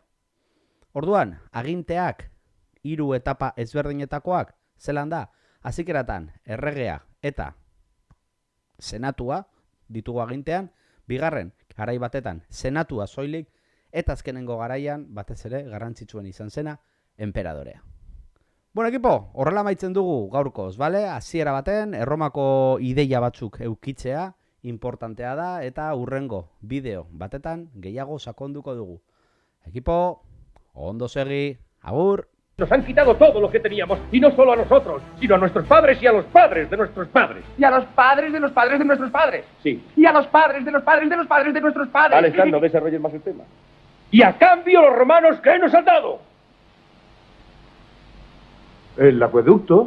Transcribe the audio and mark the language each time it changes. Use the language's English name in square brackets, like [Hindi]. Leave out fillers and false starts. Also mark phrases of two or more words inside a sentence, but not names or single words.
[Basque] Orduan, aginteak hiru etapa ezberdinetakoak zelan da, hasikeratan erregea eta senatua ditugu agintean, bigarren garai batetan senatua soilik eta azkenengo garaian batez ere garrantzitsuen izan zena enperadorea. Bueno, ekipo, horrela maitzen dugu gaurkoz, bale? Hasiera baten, Erromako ideia batzuk eukitzea importantea da eta hurrengo bideo batetan gehiago sakonduko dugu. Ekipo, ondo segi, agur! [Spanish] Nos han quitado todo lo que teníamos, y no solo a nosotros, sino a nuestros padres y a los padres de nuestros padres. Y a los padres de los padres de nuestros padres. Sí. Y a los padres de los padres de los padres de nuestros padres. Alejandro, desarrollen más el tema. Y a cambio los romanos, ¿qué nos han dado? El acueducto.